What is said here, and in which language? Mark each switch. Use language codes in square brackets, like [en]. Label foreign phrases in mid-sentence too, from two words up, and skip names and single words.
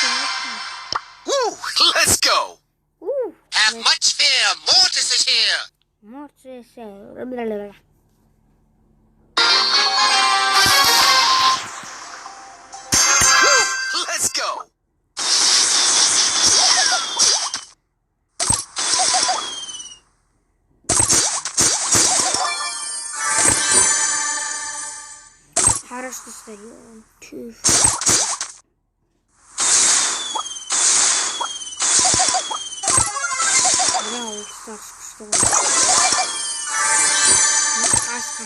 [en] Woo! Let's go! Have much fear! Mortis is here! Woo! Let's go! [ru] Хорошо стоял. [kk] Бравл старс күшті ғой.